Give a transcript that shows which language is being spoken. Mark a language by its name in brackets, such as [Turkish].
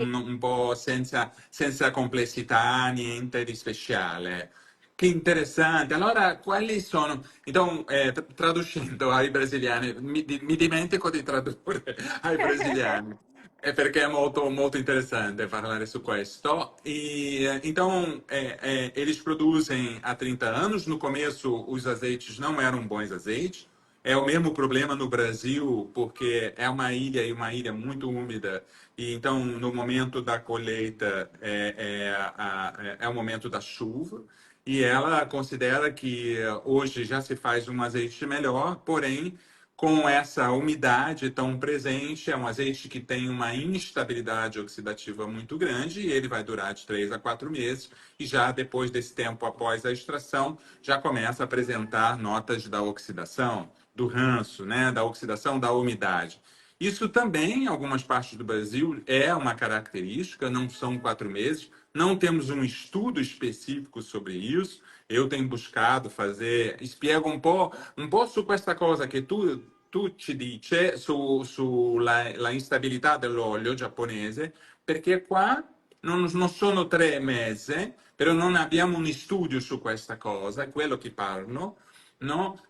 [Italian] Un po' senza complessità, niente di speciale. Che interessante. Allora, quali sono... Então, traducendo ai brasiliani, mi dimentico di tradurre ai brasiliani, perché è molto, molto interessante parlare su questo. [Portuguese] Então, eles produzem há 30 anos. No começo, os azeites não eram bons azeites. é o mesmo problema no Brasil, porque é uma ilha e uma ilha muito úmida. E então, no momento da colheita, é o momento da chuva. E ela considera que hoje já se faz um azeite melhor, porém, com essa umidade tão presente, é um azeite que tem uma instabilidade oxidativa muito grande e ele vai durar de 3 a 4 meses. E já depois desse tempo, após a extração, já começa a apresentar notas da oxidação, do ranço, né, da oxidação da umidade. Isso também, em algumas partes do Brasil, é uma característica, não são 4 meses. Não temos um estudo específico sobre isso. Eu tenho buscado fazer, [Italian] spiego un po' su questa cosa che tu ci dici sulla la instabilità dell'olio giapponese, perché qua non sono 3 mesi, però non abbiamo un studio su questa cosa, è quello che parlo, no?